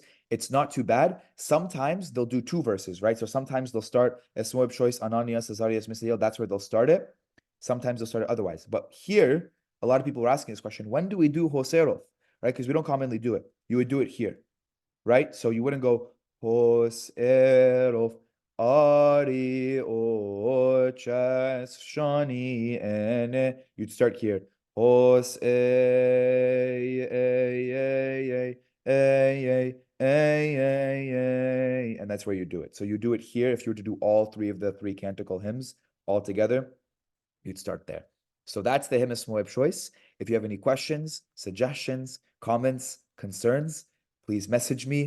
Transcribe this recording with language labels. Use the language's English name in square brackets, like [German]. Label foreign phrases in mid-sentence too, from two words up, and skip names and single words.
[English] It's not too bad. Sometimes they'll do two verses, right? So sometimes they'll start Esmo Epchois, Ananias, Azarias, Misael. That's where they'll start it. Sometimes they'll start it otherwise. But here, a lot of people are asking this question: when do we do Hoseroth? Right? Because we don't commonly do it. You would do it here, right? So you wouldn't go Hoseroth. [Coptic] ⲁⲣⲓϩⲟⲩⲟ ϭⲁⲥϥ ϣⲁ ⲉⲛⲉϩ. [English] You'd start here. Hos and that's where you do it. So you do it here. If you were to do all three of the three canticle hymns all together, you'd start there. So that's the hymn Esmo Epchois. If you have any questions, suggestions, comments, concerns, please message me.